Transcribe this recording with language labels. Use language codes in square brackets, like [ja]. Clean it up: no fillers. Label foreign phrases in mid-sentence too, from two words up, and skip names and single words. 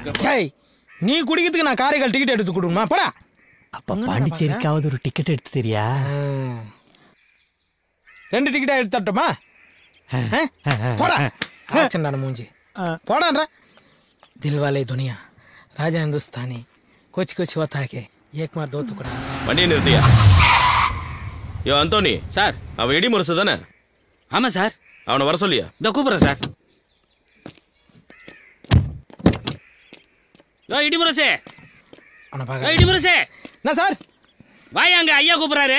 [ta] டேய் நீ குடிக்கிறதுக்கு நான் காரைக்கால் டிக்கெட் எடுத்து கொடுமா? போடா. அப்ப பாண்டிச்சேரிக்காவது ஒரு டிக்கெட் எடுத்து தெரியா? 2 டிக்கெட்டா எடுத்து தட்டுமா? போடா ஆச்சண்டான மூஞ்சி போடான்ற. [hi] தில்வாலே துனியா ராஜா हिंदुस्तानी कुछ कुछ होता है एक मार दो टुकड़ा. [ta] வண்டியை நிறுத்தியா? யோ அந்தோனி சார். அவன் இடி முரசு தானே? ஆமாம் சார். அவனை வர சொல்லியா? இந்த கூப்பிட்றேன் சார். இடிமுரசே இடிமுரசே. என்ன சார்? வாயாங்க ஐயா கூப்பிட்றாரு